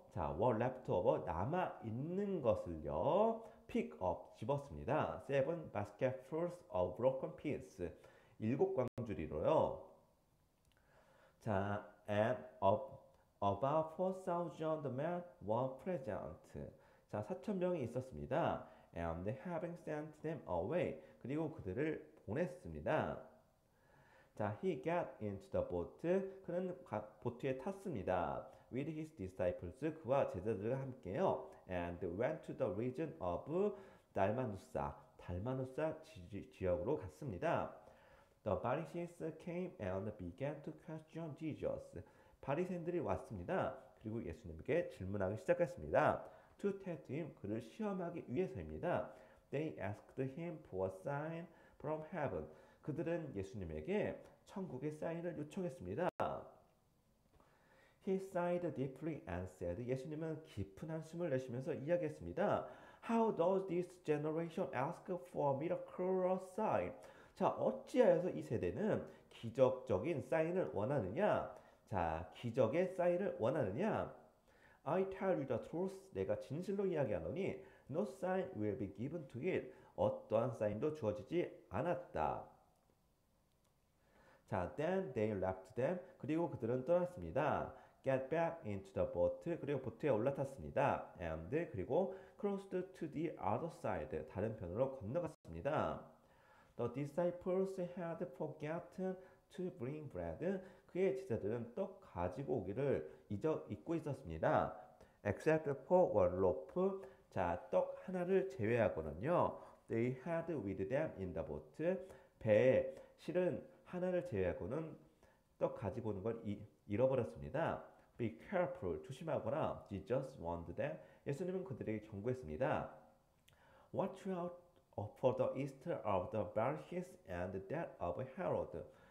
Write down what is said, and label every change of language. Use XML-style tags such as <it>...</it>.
<ko>자,</ko> <en>were left over</en> <ko>남아 있는 것을요.</ko> <en>pick up</en> <ko>집었습니다.</ko> <en>7 basketfuls of broken pieces</en> <ko>7광주리로요.</ko> <en>자, and about 4,000 men were present.</en> <ko>자, 4,000명이 있었습니다.</ko> <en>And having sent them away.</en> <ko>그리고 그들을 보냈습니다.</ko> <en>자, he got into the boat.</en> <ko>그는 보트에 탔습니다.</ko> <en>With his disciples.</en> <ko>그와 제자들과 함께요.</ko> <en>And went to the region of 달마누사.</en> <ko>달마누사 지역으로 갔습니다.</ko> <en>The Pharisees came and began to question Jesus.</en> <ko>바리새인들이 왔습니다. 그리고 예수님께 질문하기 시작했습니다.</ko> <en>To test him.</en> <ko>그를 시험하기 위해서입니다.</ko> <en>They asked him for a sign from heaven.</en> <ko>그들은 예수님에게 천국의 사인을 요청했습니다.</ko> <en>He sighed deeply and said,</en> <ko>예수님은 깊은 한숨을 내쉬면서 이야기했습니다.</ko> <en>How does this generation ask for a miraculous sign?</en> <ko>자, 어찌하여서 이 세대는 기적적인 사인을 원하느냐? 자, 기적의 사인을 원하느냐?</ko> <en>I tell you the truth.</en> <ko>내가 진실로 이야기하노니</ko> <en>no sign will be given to it.</en> <ko>어떠한 사인도 주어지지 않았다.</ko> <en>자, then they left them.</en> <ko>그리고 그들은 떠났습니다.</ko> <en>Get back into the boat.</en> <ko>그리고 보트에 올라탔습니다.</ko> <en>And</en> <ko>그리고</ko> <en>crossed to the other side.</en> <ko>다른 편으로 건너갔습니다.</ko> <en>The disciples had forgotten to bring bread.</en> <ko>그의 제자들은 떡 가지고 오기를 잊고 있었습니다.</ko> <en>Except for one loaf.</en> <ko>자, 떡 하나를 제외하고는요.</ko> <en>They had with them in the boat.</en> <ko>배에 실은 하나를 제외하고는 떡 가지고 오는 걸 잃어버렸습니다.</ko> <en>be careful.</en> <ko>조심하거라.</ko> <en>Jesus warned them.</en> <ko>예수님은 그들에게 경고했습니다.</ko> <en>Watch out for the east of the Pharisees and that of Herod.</en>